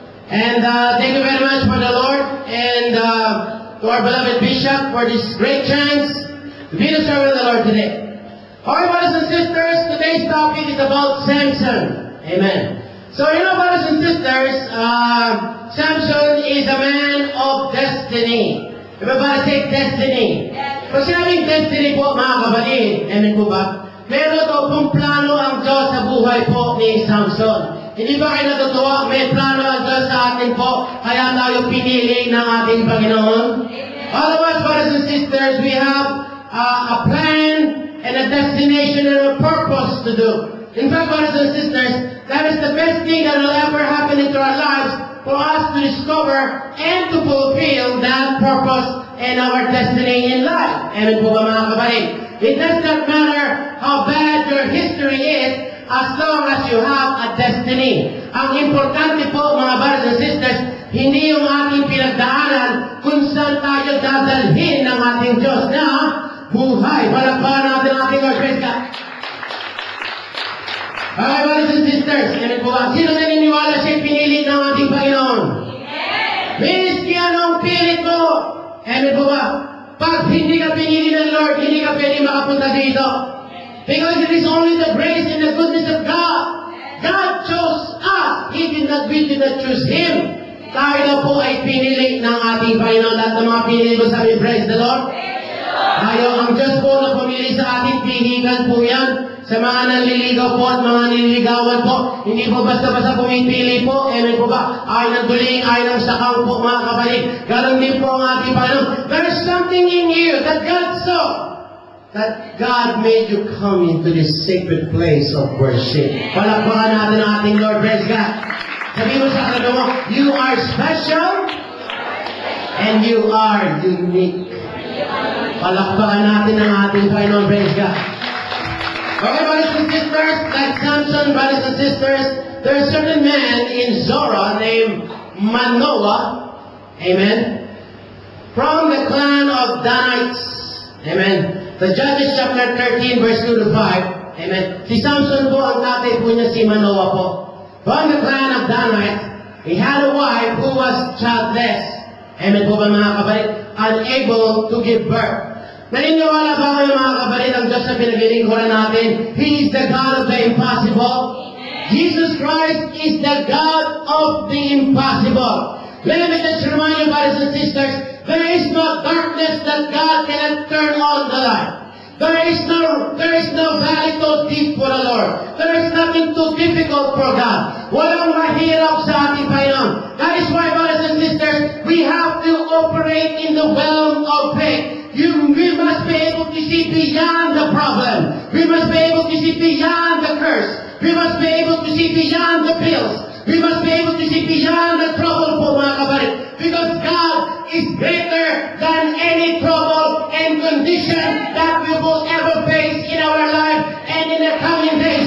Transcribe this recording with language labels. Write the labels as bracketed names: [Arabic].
[English] And thank you very much for the Lord and to our beloved Bishop for this great chance to be the servant of the Lord today. Alright, brothers and sisters, today's topic is about Samson. Amen. So, brothers and sisters, Samson is a man of destiny. Everybody say destiny. [Filipino] Pag sinabing destiny po, mga kapatid, amen po ba? Meron daw pong plano ang Diyos sa buhay po ni Samson. Hindi ba kayo natutuwa? May plano ang Diyos sa atin po, kaya tayo pinili ng ating Panginoon. [English] Otherwise, brothers and sisters, we have a plan and a destination and a purpose to do. In fact, brothers and sisters, that is the best thing that will ever happen into our lives for us to discover and to fulfill that purpose and our destiny in life. [Filipino] Amen po ba, mga kapatid? [English] It does not matter how bad your history is as long as you have a destiny. [Filipino] Ang importante po, mga [English] brothers and sisters, [Filipino] hindi yung ating pinagdaanan kung saan tayo dadalhin ng ating Diyos na buhay. Palakpakan natin ang ating Lord. [English] Praise God. Okay, brothers and sisters, [Filipino] amen po ba? Sino naniniwala siya pinili ng ating Panginoon? Miski anong pilit mo, amen po ba? Pag hindi ka pinili ng Lord, hindi ka pwede makapunta dito. [English] Because it is only the grace and the goodness of God. God chose us. We did not choose Him. [Filipino] Tayo po ay pinili ng ating Panginoon. Lahat ng mga pinili mo sabi, [English] praise the Lord. [Filipino] Tayo, ang Diyos po na pumili sa ating tinigan po yan. Sa mga nanliligaw po at mga nililigawan po, hindi po basta-basta pumipili po. Amen po ba? Ay ng duling, ay ng sakang po, mga kapatid. Ganon din po ang ating Panginoon. [English] There is something in you that God saw. That God made you come into this sacred place of worship. [Filipino] Palakpakan natin ang ating Lord. [English] Praise God. [Filipino] Sabi mo sa kanya mo, [English] you are special and you are unique. [Filipino] Palakpakan natin ang ating Panginoon. [English] Praise God. Okay, brothers and sisters, like Samson, brothers and sisters, there is a certain man in Zorah named Manoah, amen, from the clan of Danites, amen. The Judges chapter 13, verse 2 to 5, amen. [Filipino] Si Samson po, ang tatay po niya si Manoah po. [English] From the clan of Danites, he had a wife who was childless, amen [Filipino] po ba, mga kapatid, [English] unable to give birth. [Filipino] Naniniwala ba kayo, mga kapatid, ang Diyos na pinaglilingkuran natin? [English] He is the God of the impossible. Jesus Christ is the God of the impossible. Let me just remind you, brothers and sisters, there is no darkness that God cannot turn on the light. There is no valley too deep for the Lord. There is nothing too difficult for God. [Filipino] Walang mahirap sa ating Panginoon. [English] That is why, brothers and sisters, we have to operate in the realm of faith. We must be able to see beyond the problem. We must be able to see beyond the curse. We must be able to see beyond the bills. We must be able to see beyond the trouble [Filipino] po, mga kapatid. [English] Because God is greater than any trouble and condition that we will ever face in our life and in the coming days.